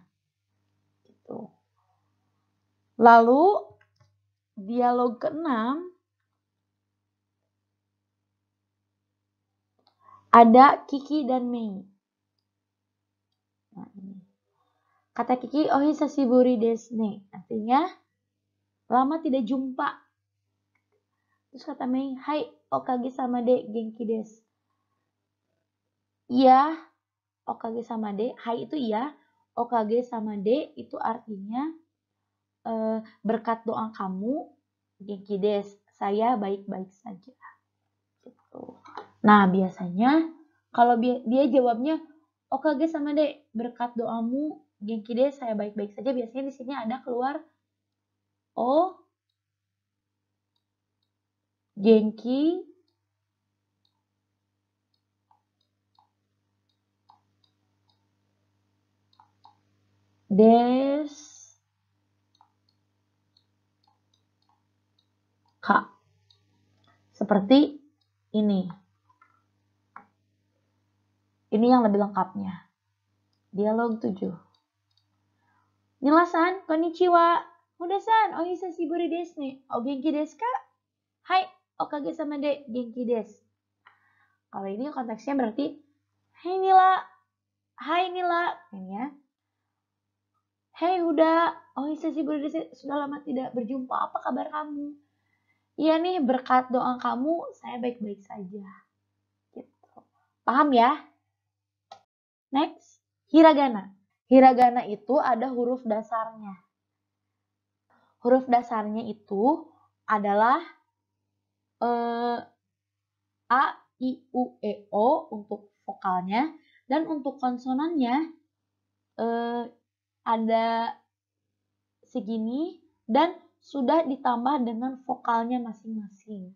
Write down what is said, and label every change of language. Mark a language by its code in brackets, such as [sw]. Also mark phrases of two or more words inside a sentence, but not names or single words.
[id] Gitu. Lalu dialog ke-6 ada Kiki dan Mei. Nah, ini. Kata Kiki, [ja] お久しぶりですね. [id] Artinya, lama tidak jumpa. Terus kata Mei, [ja] はい、おかげさまで元気です. [id] Iya, [ja] おかげさまで. [id] Hai itu iya. [ja] おかげさまで [id] itu artinya berkat doa kamu, [ja] 元気です. [id] Saya baik-baik saja. Gitu. Nah, biasanya kalau dia jawabnya [ja] おかげさまで, [id] berkat doamu, [ja] 元気です, [id] saya baik-baik saja. Biasanya di sini ada keluar [ja] お元気ですか. [id] Seperti ini. Ini yang lebih lengkapnya. Dialog 7. [ja] Nilaさん、こんにちは. Mudaさん、お久しぶりですね。お元気ですか? はい、おかげさまで、元気です. [id] Kalau ini konteksnya berarti, Hai Nila, ini ya. Hei Huda, [ja] お久しぶりです, [id] sudah lama tidak berjumpa, apa kabar kamu? Iya nih, berkat doa kamu, saya baik-baik saja. Gitu. Paham ya? Next, hiragana. Hiragana itu ada huruf dasarnya. Huruf dasarnya itu adalah A, I, U, E, O untuk vokalnya, dan untuk konsonannya ada segini dan sudah ditambah dengan vokalnya masing-masing.